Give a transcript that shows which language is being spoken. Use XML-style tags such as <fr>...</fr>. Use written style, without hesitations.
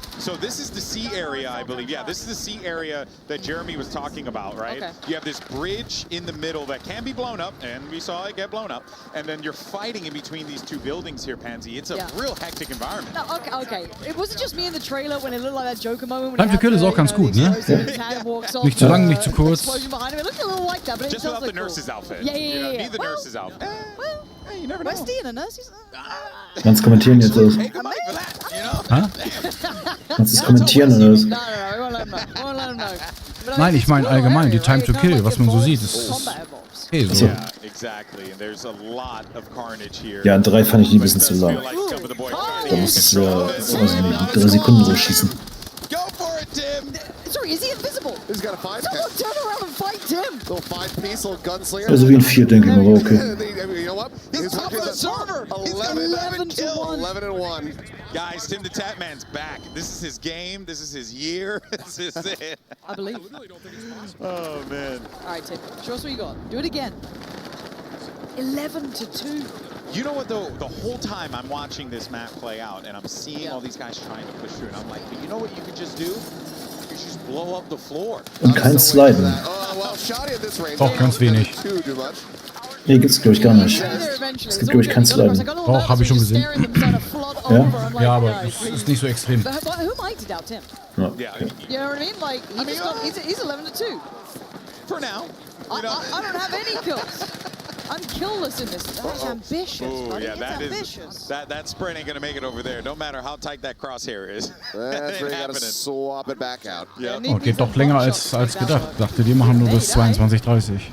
<en>So this is the C area, I believe. Yeah, this is the C area that Jeremy was talking about, right? Okay. You have this bridge in the middle that can be blown up, and we saw it get blown up. And then you're fighting in between these two buildings here, Pansy. It's a real hectic environment. No, okay. It wasn't just me in the trailer when it looked like that Joker moment.</en> <de>Time to Kill ist auch ganz gut, ne? Nicht zu lang, nicht zu kurz.</de> <en>Just without the nurse's outfit. Yeah. Need the nurse's outfit. You never know. Where's Dean, a nurse?</en> <de>Kannst kommentieren jetzt aus.</de> <en>Hey, goodbye for that, you know?</en> <de>Kannst du es kommentieren oder was?</de> <en>No, we won't let him know.</en> <de>Nein, ich meine allgemein, die Time to Kill, was man so sieht, ist okay so.</de> <en>Yeah, exactly. And there's a lot of carnage here.</en> <de>Ja, 3 fand ich die ein bisschen zu lang. Da muss es ja, weiß ich nicht, 3 Sekunden so schießen.</de> <en>Go for it, Tim! Sorry, is he invisible? He's got a 5. Someone turn around and fight Tim! Little 5-piece, little gunslinger.</en> <de>Also wie ein 4, denke ich mal, aber okay.</de> <en>You know what? He's top of the server! 11 kills. 11 and 1. Guys, Tim the Tatman's back. This is his game. This is his year. This is it. I believe. Oh, man. All right, Tim. Show us what you got. Do it again. 11-2. You know what, though? The whole time I'm watching this map play out, and I'm seeing all these guys trying to push through, and I'm like, but you know what you could just do? You could just blow up the floor.</en> <de>Und kein Sliden. Auch ganz wenig. Nee, gibt's glaube ich gar nicht. Es gibt glaube ich kein Sliden. Doch, habe ich schon gesehen. Ja? Ja, aber es ist nicht so extrem.</de> <en>But who mic'd it out, Tim?</en> <de>Ja.</de> <en>You know what I mean? Like, he's 11-2. For now. I don't have any kills. I'm killless in this. That's ambitious, buddy. Yeah, that sprint ain't gonna make it over there. No matter how tight that crosshair is. That's where you gotta swap it back out. Yeah.</en> <de>Oh, geht doch länger als gedacht. Dachte, die machen nur bis 22:30.</de>